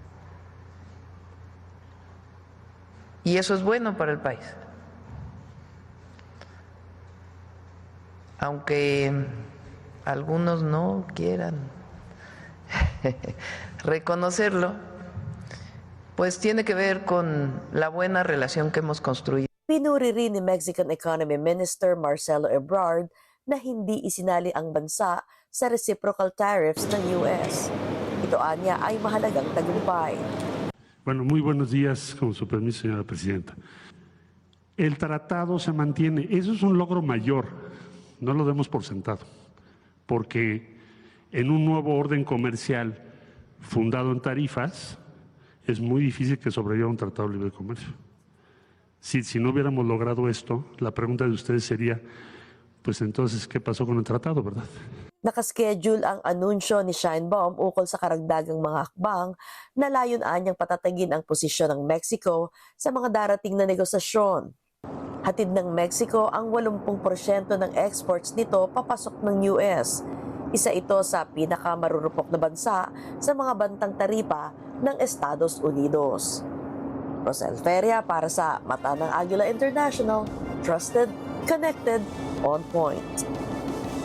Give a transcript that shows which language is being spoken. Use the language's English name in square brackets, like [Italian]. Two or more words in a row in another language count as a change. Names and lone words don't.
[Spanish] Y eso es bueno para el país. Aunque algunos no quieran reconocerlo, pues tiene que ver con la buena relación que hemos construido. [Filipino] Pinuri rin ni [English] Mexican Economy Minister [Filipino] Marcelo Ebrard na hindi isinali ang bansa sa [English] reciprocal tariffs [Filipino] ng US. Ito anya ay mahalagang tagumpay. [Spanish] Bueno, muy buenos días, con su permiso, señora presidenta. El tratado se mantiene, eso es un logro mayor, no lo demos por sentado, porque en un nuevo orden comercial fundado en tarifas, es muy difícil que sobreviva un tratado de libre comercio. Si no hubiéramos logrado esto, la pregunta de ustedes sería, pues entonces, ¿qué pasó con el tratado, verdad? [Filipino] Nakaschedule ang anunsyo ni Sheinbaum ukol sa karagdagang mga hakbang na layon-anyang patatagin ang posisyon ng Mexico sa mga darating na negosasyon. Hatid ng Mexico ang 80% ng exports nito papasok ng US. Isa ito sa pinakamarurupok na bansa sa mga bantang taripa ng Estados Unidos. Rosel Feria para sa Mata ng Agila International, [English] trusted, connected, on point.